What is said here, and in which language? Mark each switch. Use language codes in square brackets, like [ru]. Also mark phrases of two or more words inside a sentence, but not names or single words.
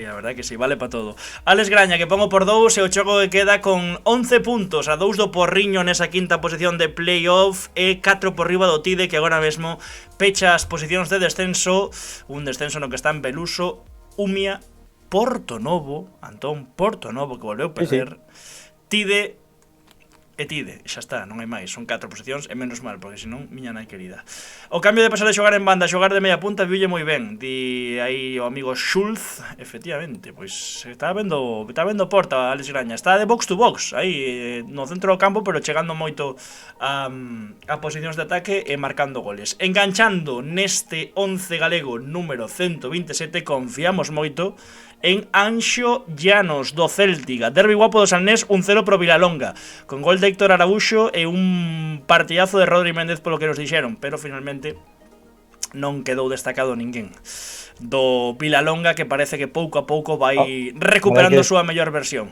[gl] Sí, a verdade que sí, vale para todo. Alex Graña que pongo por 2 e o Choco que queda con 11 puntos, a 2 do Porriño nesa quinta posición de playoff e 4 por riba do Tide, que agora mesmo pecha as posicións de descenso, un descenso no que está en Beluso, Umia, Portonovo, Antón, Portonovo que volveu perder, Tide e Tide, xa está, non hai máis, son 4 posicións e menos mal, porque senón, miña nai querida. O cambio de pasar de xogar en banda a xogar de media punta viulle moi ben, di aí o amigo Schulz, efectivamente, pois está vendo porta Alex Graña, está de [en] box to box, [gl] aí no centro do campo, pero chegando moito a posicións de ataque e marcando goles. Enganchando neste 11 galego número 127, confiamos moito en Anxo Llanos do Céltiga. Derbi guapo do Salnés, 1-0 pro Vilalonga, con gol de Héctor Araúxo e un partidazo de Rodri Méndez polo que nos dixeron, pero finalmente non quedou destacado ninguén do Vilalonga, que parece que pouco a pouco vai recuperando a súa mellor versión.